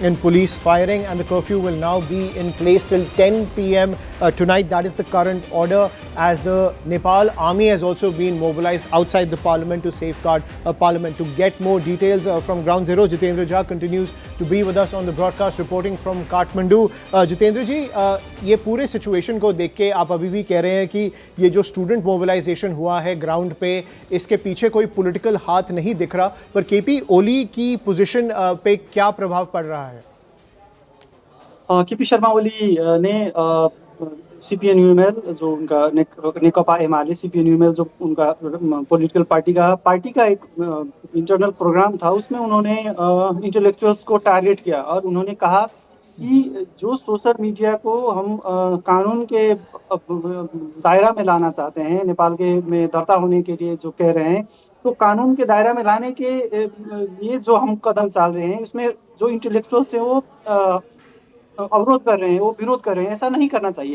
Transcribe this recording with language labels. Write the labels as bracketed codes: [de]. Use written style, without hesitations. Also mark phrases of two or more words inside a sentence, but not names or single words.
[en] in police firing, and the curfew will now be in place till 10 p.m. Tonight. That is the current order, as the Nepal army has also been mobilized outside the parliament to safeguard parliament. To get more details from ground zero, Jitendra Jha continues to be with us on the broadcast, reporting from Kathmandu. [hi] Jitendra ji, ये पूरे सिचुएशन को देख के आप अभी भी कह रहे हैं कि ये जो [en] student mobilization [hi] हुआ है ग्राउंड पे, इसके पीछे कोई पॉलिटिकल हाथ नहीं दिख रहा, पर केपी ओली की पोजीशन पे क्या प्रभाव पड़ रहा है? केपी शर्मा ओली ने सीपीएन-यूएमएल जो उनका नेकपा एमाले सीपीएन-यूएमएल जो उनका [en] political party [hi] का एक [en] internal program [hi] था, उसमें उन्होंने इंटेलेक्चुअल्स को टारगेट किया और उन्होंने कहा कि जो [en] social media [hi] को हम कानून के दायरा में लाना चाहते हैं, नेपाल के में दर्ता होने के लिए जो कह रहे हैं, तो कानून के दायरा में लाने के ये जो हम कदम चाल रहे हैं, इसमें जो इंटेलेक्चुअल्स हैं वो अवरोध कर रहे हैं, वो विरोध कर रहे हैं, ऐसा नहीं करना चाहिए।